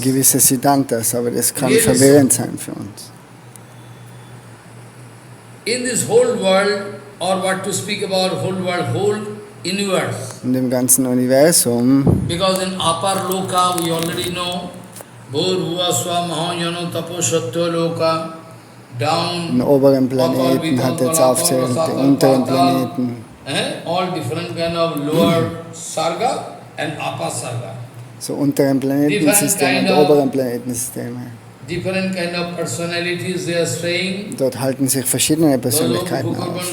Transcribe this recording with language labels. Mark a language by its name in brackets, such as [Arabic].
[German] gewisse Siddhantas, aber das kann [English] Really [German] verwirrend sein für uns. [English] In this whole world, or what to speak about whole world, whole universe. [German] In dem ganzen Universum, [English] Because in Apar Loka, we already know, Bhur Bhuva Swa Mahajano Tapo Satya Loka, down, [German] den oberen Planeten hat jetzt aufzählt, die unteren Planeten. [English] All different kind of lower Sarga and Upper Sarga. [German] So unteren Planetensysteme und oberen Planetensysteme. [English] Different kind of personalities they are staying. [German] Dort halten sich verschiedene Persönlichkeiten auf.